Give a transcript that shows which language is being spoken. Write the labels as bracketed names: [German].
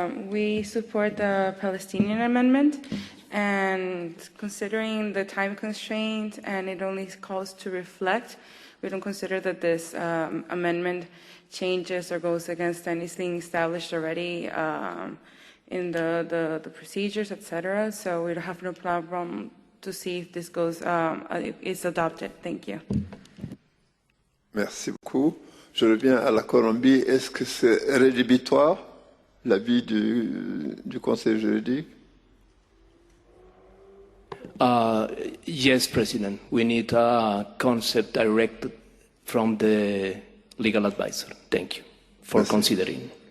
[English] We support the Palestinian amendment, and considering the time constraint and it only calls to reflect, we don't consider that this amendment changes or goes against anything established already in the procedures, etc. So we don't have no problem to see if this is adopted. Thank you. [French] Merci beaucoup. Je reviens à la Colombie. Est-ce que c'est rédhibitoire, l'avis du Conseil juridique? [English] Yes, President. We need a concept directed from the legal advisor. Thank you for considering.